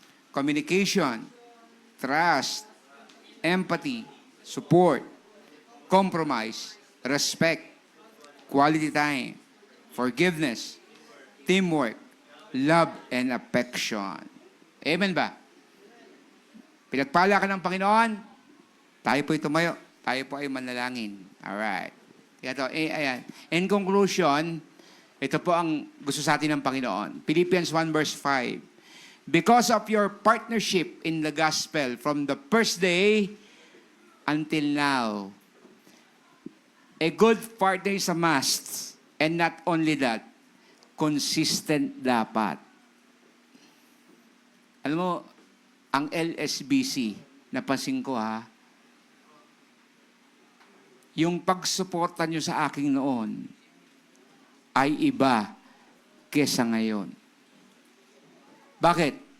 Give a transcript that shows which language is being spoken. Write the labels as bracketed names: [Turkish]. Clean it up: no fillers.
[English] Communication, trust, empathy, support, compromise, respect, quality time, forgiveness, teamwork, love, and affection. [Filipino] Amen ba? Pinagpala ka ng Panginoon, tayo po'y tumayo. Tayo po ay manalangin. Alright. Ito, ayan. [English] In conclusion, [Filipino] ito po ang gusto sa atin ng Panginoon. [English] Philippians 1 verse 5. Because of your partnership in the gospel from the first day until now, a good partner is a must. And not only that, consistent dapat. [Filipino] Alam mo, ang LSBC, napansin ko ha, yung pagsuporta nyo sa akin noon ay iba kesa ngayon. Bakit?